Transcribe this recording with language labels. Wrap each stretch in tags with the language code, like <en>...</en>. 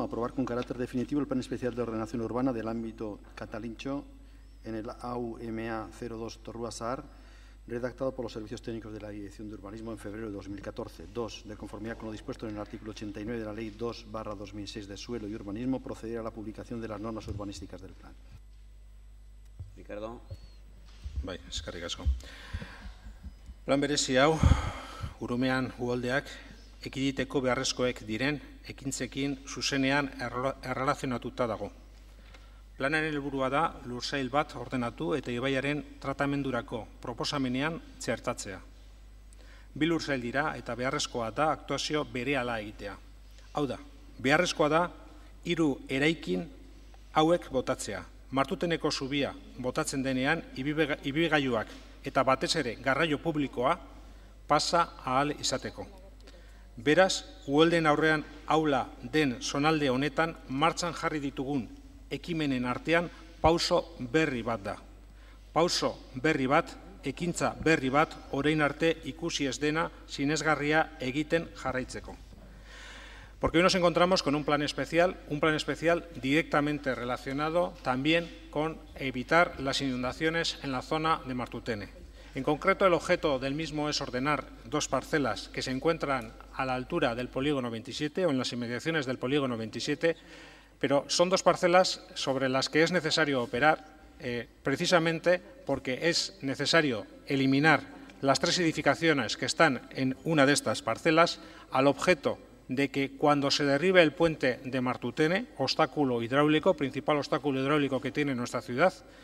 <es>Aprobar con carácter definitivo el Plan Especial de Ordenación Urbana del ámbito catalincho en el AUMA02 Torrua Zahar, redactado por los Servicios Técnicos de la Dirección de Urbanismo en febrero de 2014. 2. De conformidad con lo dispuesto en el artículo 89 de la Ley 2/2006 de Suelo y Urbanismo, proceder a la publicación de las normas urbanísticas del plan. Ricardo.</es> <eu>Bai, eskerrik asko. Plan berezi hau, Urumean uholdeak ekiditeko beharrezkoek diren ekintzekin zuzenean errelazionatuta dago. Planaren helburua da lursail bat ordenatu eta ibaiaren tratamendurako proposamenean txertatzea. 2 lursail dira eta beharrezkoa da aktuazio berehala egitea. Hau da, beharrezkoa da 3 eraikin hauek botatzea. Martuteneko zubia botatzen denean ibilgailuak eta batez ere garraio publikoa pasa ahal izateko. Beraz, uholden aurrean aula den zonalde honetan martxan jarri ditugun ekimenen artean pauso berri bat da. Pauso berri bat, ekintza berri bat, orain arte ikusi ez dena sinesgarria egiten jarraitzeko.</eu> <es>Porque hoy nos encontramos con un plan especial directamente relacionado también con evitar las inundaciones en la zona de Martutene. En concreto, el objeto del mismo es ordenar 2 parcelas que se encuentran a la altura del polígono 27 o en las inmediaciones del polígono 27, pero son 2 parcelas sobre las que es necesario operar precisamente porque es necesario eliminar las 3 edificaciones que están en una de estas parcelas al objeto de que cuando se derribe el puente de Martutene, obstáculo hidráulico, principal obstáculo hidráulico que tiene nuestra ciudad,</es>